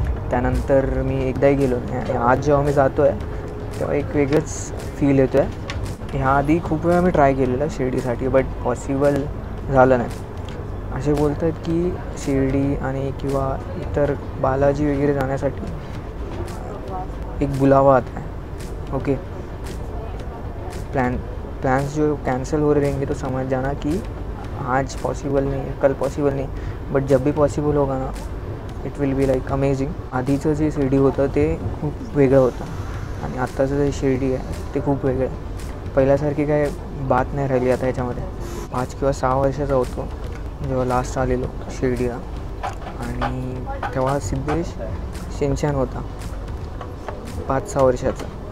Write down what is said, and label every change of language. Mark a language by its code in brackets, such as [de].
[mr] त्यानंतर मी एकदाही गेलो नाही. आज जेव्हा मी जातो आहे तेव्हा एक वेगळंच फील येतो आहे. ह्याआधी खूप वेळा मी ट्राय केलेलं शिर्डीसाठी, बट पॉसिबल झालं नाही. असे बोलत आहेत की शिर्डी आणि किंवा इतर बालाजी वगैरे जाण्यासाठी [hi] एक बुलावा आता है. ओके, प्लान्स जो कैंसिल हो रहेंगे तो समझ जाना कि आज पॉसिबल नहीं है, कल पॉसिबल नहीं, बट जब भी पॉसिबल होगा ना [en] It will be like amazing. [mr] आधीचं जे शिर्डी होतं ते खूप वेगळं होतं आणि आत्ताचं जे शिर्डी आहे ते खूप वेगळं आहे. पहिल्यासारखी काय बात नाही राहिली आता ह्याच्यामध्ये. 5 किंवा 6 वर्षाचा होतो जेव्हा लास्ट आलेलो शिर्डीला, आणि तेव्हा सिद्धेश शिनशान होता 5-6 वर्षाचा.